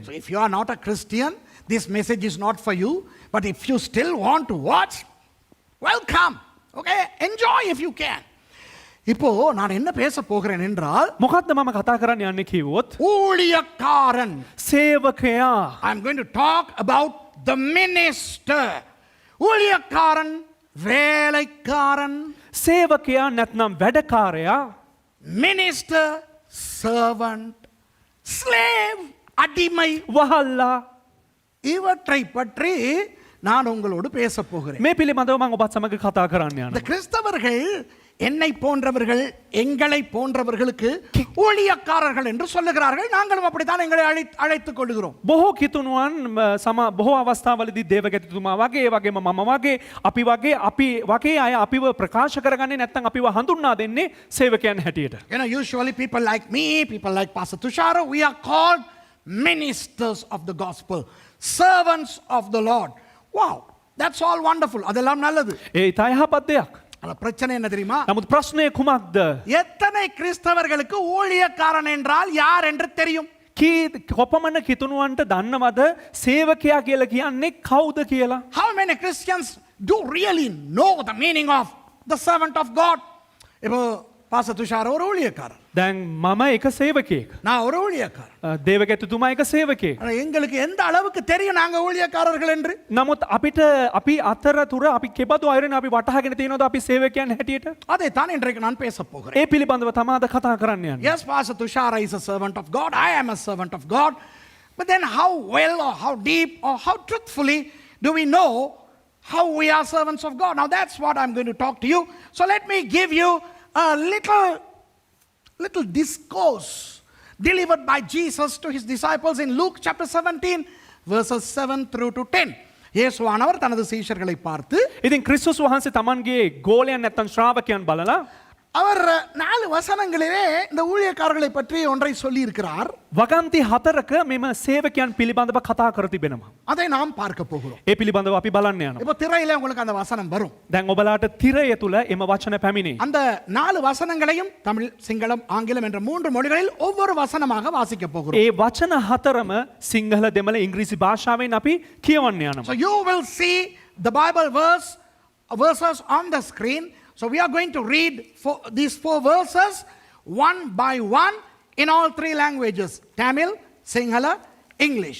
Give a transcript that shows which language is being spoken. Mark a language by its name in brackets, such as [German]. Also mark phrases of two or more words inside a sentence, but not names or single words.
[English] So if you are not a Christian, this message is not for you. But if you still want to watch, welcome. Okay, enjoy if you can. [Tamil] இப்போ நான் என்ன பேச போகிறேன் என்றால் [Sinhala] මොකක්ද මම කතා කරන්න යන්නේ කිව්වොත් [Tamil] ஊழியக்காரன். [Sinhala] සේවකයා [English] I'm going to talk about the minister. [Tamil] ஊழியக்காரன், வேலைக்காரன். [Sinhala] සේවකයා නැත්නම් වැඩකාරයා [English] minister, servant, slave, [Tamil] அடிமை. [Sinhala] වහල්ලා [Tamil] இவற்றை பற்றி நான் உங்களோடு பேச போகிறேன். [Sinhala] මේ පිළිබඳව මම ඔබත් සමග කතා කරන්න [Tamil] இந்த [Sinhala] යනවා. [Tamil] கிறிஸ்தவர்கள் என்னை போன்றவர்கள், எங்களை போன்றவர்களுக்கு ஊழியக்காரர்கள் என்று சொல்லுகிறார்கள். நாங்களும் அப்படித்தான் எங்களை அழைத்துக் கொள்கிறோம். [Sinhala] බොහෝ කිතුනුවන් බොහෝ අවස්ථාවලදී දේවගැතිතුමා වගේ ඒ වගේම මම වගේ අපි වගේ අය අපිව ප්‍රකාශ කරගන්නේ නැත්නම් අපිව හඳුන්වා දෙන්නේ සේවකයන් හැටියට. [English] You know, usually people like me, people like Pastor Tushara, we are called ministers of the gospel, servants of the Lord. Wow, that's all wonderful. [Tamil] அதெல்லாம் நல்லது. [Sinhala] ඒ ඉතා යහපත් දෙයක්. [Tamil] ஆனா பிரச்சனை என்ன தெரியுமா? [Sinhala] නමුත් ප්‍රශ්නය කුමක්ද? [Tamil] எத்தனை கிறிஸ்தவர்களுக்கு ஊழியக்காரன் என்றால் யார் என்று தெரியும்? [Sinhala] කොපමණ කිතුනුවන්ට දන්නවද සේවකයා කියලා කියන්නේ කවුද කියලා? [English] How many Christians do really know the meaning of the servant of God? [Tamil] இப்போ பாஸ்டர் துஷார் ஒரு ஊழியக்காரர், [Sinhala] දැන් මම එක සේවකයෙක්. [Tamil] நான் ஒரு ஊழியக்காரர். [Sinhala] දේවගැතිතුමා එක සේවකයෙක්. [Tamil] ஆனா எங்களுக்கு எந்த அளவுக்கு தெரியும் நாங்க ஊழியக்காரர்கள் என்று? [Sinhala] නමුත් අපි අතරතුර අපි කෙබඳු අයරෙන් අපි වටහාගෙන තියෙනවද අපි සේවකයන් හැටියට? [Tamil] அதைத்தான் இன்றைக்கு நான் பேச போகிறேன். [Sinhala] ඒ පිළිබඳව තමාද කතා කරන්න යන්නේ. [English] Yes, Pastor Tushara is a servant of God. I am a servant of God. But then how well or how deep or how truthfully do we know how we are servants of God? Now that's what I'm going to talk to you. So let me give you a little discourse delivered by Jesus to his disciples in Luke chapter 17 verses 7 through to 10. [Tamil] இயேசுவானவர் தனது சீஷர்களை பார்த்து, [Sinhala] ඉතින් ක්‍රිස්තුස් වහන්සේ තමන්ගේ ගෝලයන් නැත්තම් ශ්‍රාවකයන් බලලා [Tamil] அவர் 4 வசனங்களிலே இந்த ஊழியக்காரர்களை பற்றி ஒன்றை சொல்லி இருக்கிறார். [Sinhala] වගන්ති 4ක මෙම සේවකයන් පිළිබඳව කතා කර තිබෙනවා. [Tamil] அதை நாம் பார்க்க போகிறோம். [Sinhala] ඒ පිළිබඳව අපි බලන්න යනවා. [Tamil] இப்போ திரையில உங்களுக்கு அந்த வசனம் வரும். [Sinhala] දැන් ඔබලාට තිරය තුල එම වචන පැමිණේ. [Tamil] அந்த 4 வசனங்களையும் தமிழ், சிங்களம், ஆங்கிலம் என்ற 3 மொழிகளில் ஒவ்வொரு வசனமாக வாசிக்க போகிறோம். [Sinhala] ඒ වචන 4ම සිංහල, දෙමළ, ඉංග්‍රීසි භාෂාවෙන් අපි කියවන්න [English] So [Sinhala] යනවා. [English] you will see the Bible verses on the screen. So we are going to read these 4 verses one by one in all 3 languages: Tamil, Sinhala, English.